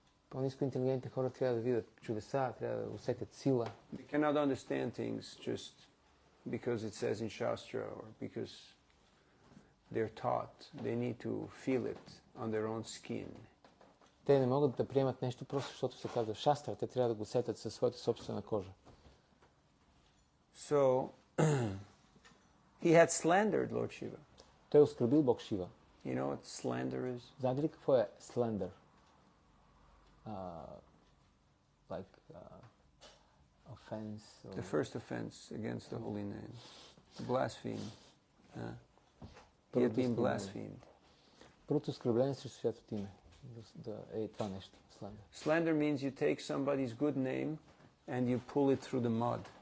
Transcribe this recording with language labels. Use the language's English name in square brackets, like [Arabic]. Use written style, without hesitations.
[Bulgarian] По-ниско интелигентните хора трябва да видят чудеса, трябва да усетят сила. [English] They cannot understand things just because it says in Shastra or because they're taught. They need to feel it on their own skin. [Bulgarian] Те не могат да приемат нещо просто защото се казва в Шастра. Те трябва да го усетят със своята собствена кожа. [English] So, he had slandered Lord Shiva. [Bulgarian] Той оскърбил Бог Шива. [English] You know what slander is? [Bulgarian] Знаете ли какво е slander? [English] Like offense. The first offense against the holy name. Blaspheme. He had been blasphemed. [Bulgarian] Първото оскърбление срещу святото име. Да е това нещо. Slander. [English] Slander means you take somebody's good name and you pull it through the mud.